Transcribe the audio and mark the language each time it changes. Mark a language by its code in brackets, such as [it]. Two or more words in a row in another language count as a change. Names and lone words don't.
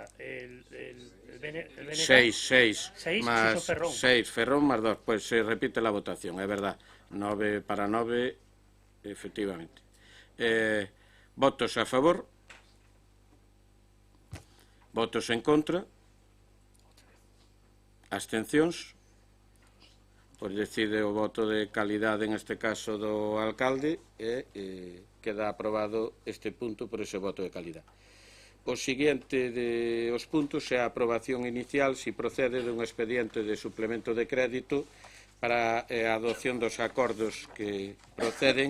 [es] El BNG. 6 más Ferrón. 6 Ferrón más 2. Pues se repite la votación, es verdad. 9 para 9, efectivamente. Votos a favor. Votos en contra. [gl] Abstencións. Pois decide o voto de calidade, en este caso do alcalde, e queda aprobado este punto por ese voto de calidade. O seguinte dos puntos é a aprobación inicial, se procede, dun expediente de suplemento de crédito para a adopción dos acordos que proceden.